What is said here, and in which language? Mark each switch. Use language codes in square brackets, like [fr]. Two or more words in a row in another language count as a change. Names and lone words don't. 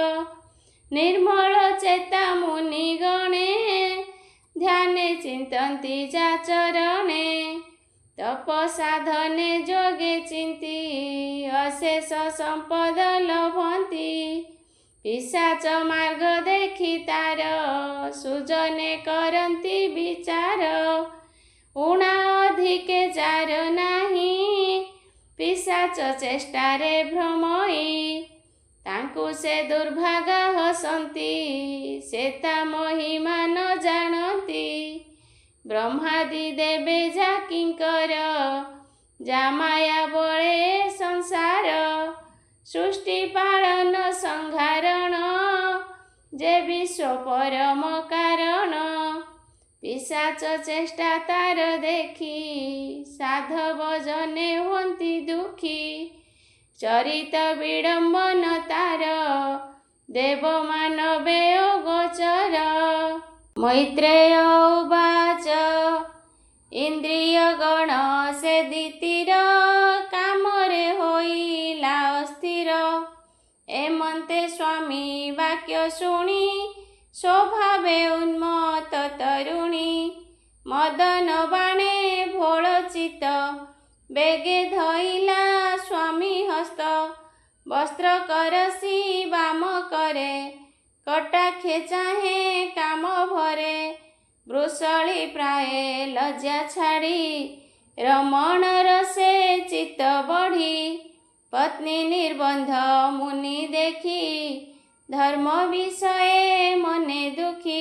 [or] ନିର୍ମଳ ଚେତା ମୁନି ଗଣେ, ଧ୍ୟାନେ ଚିନ୍ତନ୍ତି ଯାଚରଣେ। ତପ ସାଧନେ ଯୋଗେ ଚିନ୍ତି, ଅଶେଷ ସମ୍ପଦ ଲଭନ୍ତି। ପିଶାଚ ମାର୍ଗ ଦେଖି ତାର ସୁଜନେ କରନ୍ତି ବିଚାର ଊଣା ଅଧିକେ ଯାର ନାହିଁ ପିଶାଚ ଚେଷ୍ଟାରେ ଭ୍ରମଇ ତାଙ୍କୁ ସେ ଦୁର୍ଭାଗା ହସନ୍ତି ସେ ତା ମହିମା ନ ଜାଣନ୍ତି ବ୍ରହ୍ମାଦି ଦେବେ ଯା କିଙ୍କର ଯା ମାୟା ବଳେ ସଂସାର ସୃଷ୍ଟି ପାଳନ ସଂହାରଣ ଯେ ବିଶ୍ୱ ପରମ କାରଣ ପିଶାଚ ଚେଷ୍ଟା ତାର ଦେଖି ସାଧବ ଜନେ ହୋନ୍ତି ଦୁଖୀ ଚରିତ ବିଡ଼ମ୍ବନ ତାର ଦେବ ମାନବେ ଗୋଚର [sa] मैत्रेय उवाच [or] ଇନ୍ଦ୍ରିୟ ଗଣ ସେ ଦିତିର କାମରେ ହୋଇଲା ଅସ୍ଥିର ଏମନ୍ତେ ସ୍ୱାମୀ ବାକ୍ୟ ଶୁଣି ସ୍ୱଭାବେ ଉନ୍ମତ୍ତ ତରୁଣୀ ମଦନ ବାଣେ ଭୋଳ ଚିତ୍ତ ବେଗେ ଧଇଲା ସ୍ୱାମୀ ହସ୍ତ ବସ୍ତ୍ର କରଷି ବାମ କରେ କଟାକ୍ଷେ ଚାହେ କାମ ଭରେ ବୃଷଳୀ ପ୍ରାୟ ଲଜ୍ଜା ଛାଡ଼ି ରମଣ ରସେ ଚିତ୍ତ ବଢ଼ି ପତ୍ନୀ ନିର୍ବନ୍ଧ ମୁନି ଦେଖି ଧର୍ମ ବିଷୟ ମନେ ଦୁଖୀ